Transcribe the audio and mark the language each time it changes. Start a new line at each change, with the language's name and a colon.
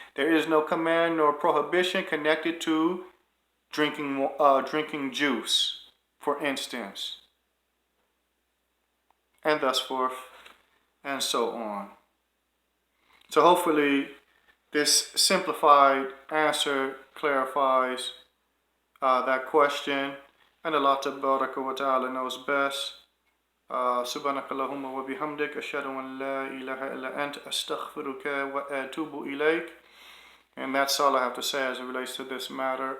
English: There is no command nor prohibition connected to drinking juice, for instance, and thus forth and so on. So hopefully this simplified answer clarifies that question, and Allah Tabaraka wa Ta'ala knows best.
Arabic: سبحانك اللهم وبحمدك أشهد أن لا إله إلا أنت أستغفرك وأتوب إليك.
English: And that's all I have to say as it relates to this matter.